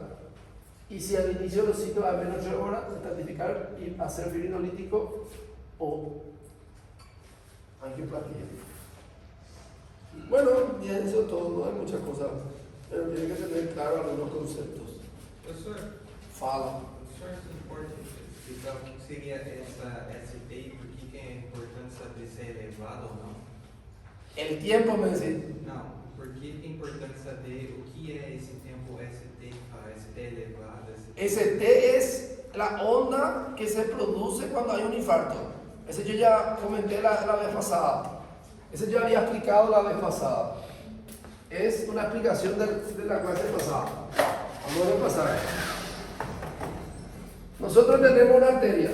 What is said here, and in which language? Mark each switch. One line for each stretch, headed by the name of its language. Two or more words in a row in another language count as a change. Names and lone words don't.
Spanish: Y si al inicio de los ciclos a menos de 8 horas, estratificar y hacer fibrinolítico o angioplastia. Bueno, y eso todo, no hay muchas cosas, pero tiene que tener claro algunos conceptos.
Portuguese: Fala. É importante explicar o que seria essa ST e por que é a importância de ser elevado ou não?
Spanish: El tiempo me decís.
Portuguese: Não, por que a importância de o que é esse tempo ST, a ST elevada?
Spanish: ST es la onda que se produce cuando hay un infarto. Ese yo ya comenté la vez pasada. Ese yo había explicado la vez pasada. Es una explicación de la clase pasada. Vamos a repasar. Nosotros tenemos una arteria.